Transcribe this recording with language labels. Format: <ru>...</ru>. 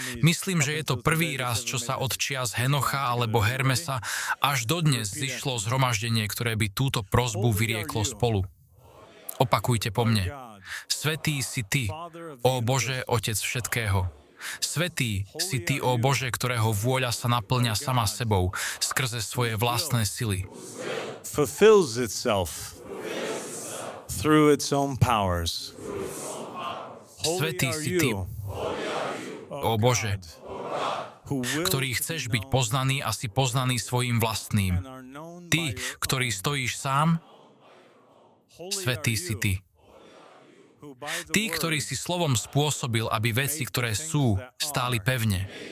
<sk>Myslím, že je to prvý raz, čo sa od čias Henocha alebo Hermesa až dodnes zišlo zhromaždenie, ktoré by túto prosbu vyrieklo spolu. Opakujte po mne. Svätý si Ty, ó Bože, Otec všetkého. Svätý si Ty, ó Bože, ktorého vôľa sa naplňa sama sebou, skrze svoje vlastné sily.</sk> <en>Fulfills itself through its own powers.</en> <sk>Svätý si Ty, ó Bože, ktorý chceš byť poznaný a si poznaný svojím vlastným. Ty, ktorý stojíš sám, svätý si Ty. Ty, ktorý si slovom spôsobil, aby veci, ktoré sú, stáli pevne.</sk>